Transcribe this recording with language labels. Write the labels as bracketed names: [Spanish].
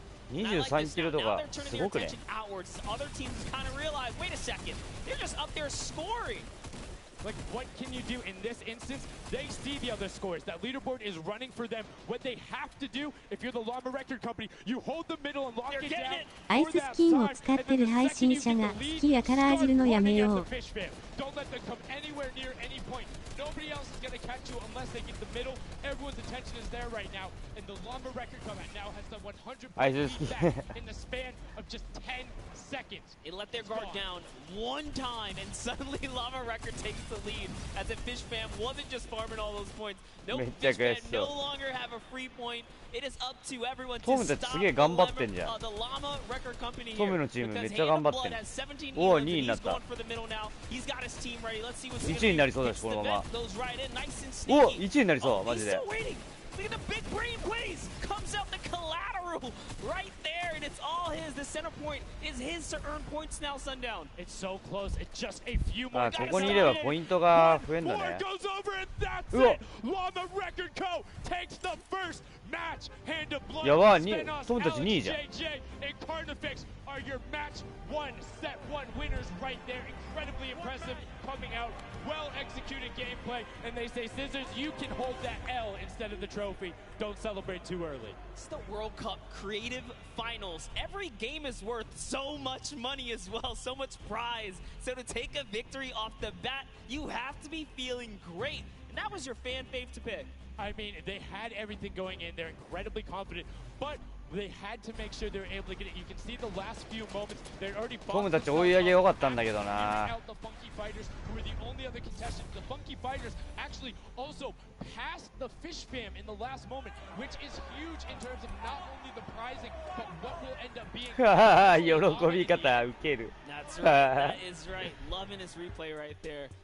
[Japanese] 23キロとかすごくね。 [English] Other teams kind of realize, wait a second, they're just up there scoring. Like, what can you do in this instance? They see the other scores. That leaderboard is running for them. What they have to do, if you're the Llama Record Company, you hold the middle and lock it down. [Japanese] アイススキンを使ってる配信者が好きやからあじるのやめよう。 [English] Don't let them come anywhere near any point. Nobody else is going to catch you unless they get the middle. Everyone's attention is there right now. And the Llama Record Company now has the 100 point lead back in the span of just 10 seconds. It let their guard down one time, and suddenly Llama Record takes the lead, as if Fish Fam wasn't just farming all those points. No, Fish Fam no longer have a free point. It is up to everyone to stop the Llama Record Company here, because Hand of Blood has 17 Elans, and he's going for the middle now. He's got his team ready. Let's see what's going to happen. The vet goes right in, nice and sneaky. [Japanese] 1位になりそうマジで。 [English] He's still waiting. Look at the big brain plays. Comes out the collateral right there, and it's all his. The center point is his to earn points now, Sundown. It's so close. It's just a few more. [Japanese] ここにいればポイントが増えるんだね。 [English] goes over, and that's it. Llama Record Co. takes the first match. Hand of Blood. [Japanese] やばい、友達2位じゃん。 [English] JJ and Carnifex are your match 1, set 1 winners right there. Incredibly impressive coming out. Well executed gameplay, and they say, Scissors, you can hold that L instead of the trophy. Don't celebrate too early. It's the World Cup Creative Finals. Every game is worth so much money as well, so much prize. So to take a victory off the bat, you have to be feeling great. And that was your fan fave to pick. I mean, they had everything going in. They're incredibly confident, but they had to make sure they were able to get it. You can see the last few moments. They're already [Japanese] トムたち追い上げ良かったんだけどな。 [English] out the Funky Fighters, who were the only other contestants. The Funky Fighters actually also passed the Fish Fam in the last moment, which is huge in terms of not only the prizing, but what will end up being. [Japanese] 喜び方ウケる。 [English] That's right. That is right. Loving his replay right there.